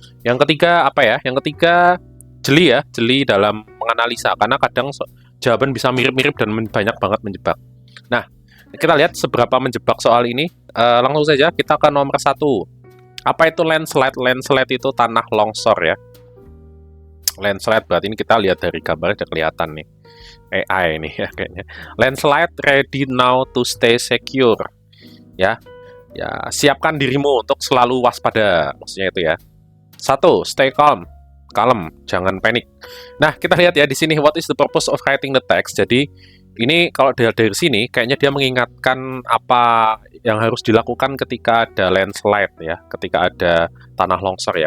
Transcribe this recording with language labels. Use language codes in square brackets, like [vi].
[id] Yang ketiga apa ya? Yang ketiga jeli ya, jeli dalam menganalisa, karena kadang jawaban bisa mirip-mirip dan banyak banget menjebak. Nah, kita lihat seberapa menjebak soal ini. Langsung saja kita ke nomor 1. Apa itu landslide? Landslide itu tanah longsor ya. Landslide berarti ini kita lihat dari gambarnya udah kelihatan nih. AI ini ya kayaknya. [en] Landslide ready now to stay secure. [id] Ya. Ya, siapkan dirimu untuk selalu waspada. Maksudnya itu ya. 1. [en] Stay calm. [id] Kalem, jangan panik. Nah, kita lihat ya di sini, [en] what is the purpose of writing the text. [id] Jadi, ini kalau dari sini, kayaknya dia mengingatkan apa yang harus dilakukan ketika ada landslide ya, ketika ada tanah longsor ya.